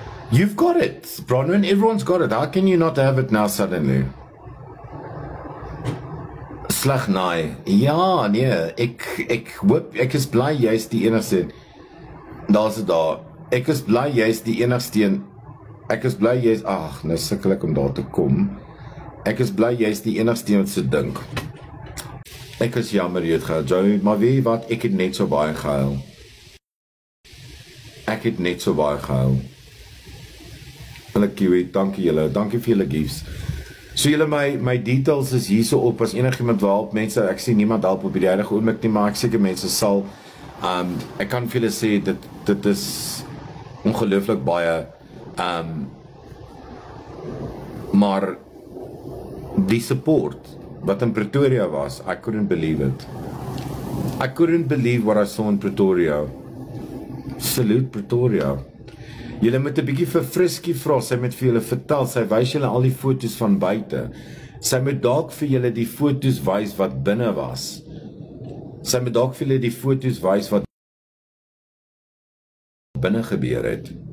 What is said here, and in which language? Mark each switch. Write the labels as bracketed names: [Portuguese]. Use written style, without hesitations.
[English] You've got it, Bronwyn, everyone's got it. How can you not have it now suddenly? [Afrikaans] Sleg naai. Ja, nee, ek hoop, ek is bly jy is die enigste. Daar's dit daar. Ek is bly jy is die enigste een. Ek is bly jy is, nou sukkel ek om daar te kom. Ek is bly jy is die enigste een wat se dink. Ek is jammer jy het gehuil, maar weet jy wat, ek het net so baie gehuil. Ek het net so baie gehuil. Kiwi, dankie julle, dankie vir julle gifts. So julle, my details is hier so op, as enigiemand wil help, mense, ek sien niemand help op die huidige oomblik nie, maar ek seker mense sal, ek kan vir julle sê, dit is ongelooflik baie, maar die support, wat in Pretoria was, [English] I couldn't believe it. I couldn't believe what I saw in Pretoria. Salute Pretoria. [Afrikaans] Julle moet 'n bietjie vir Friskie vra, sy moet vir julle vertel, sy wys julle al die foto's van buite. Sy moet dalk vir julle die foto's wys wat binne was. Sy moet dalk vir julle die foto's wys wat binne gebeur het.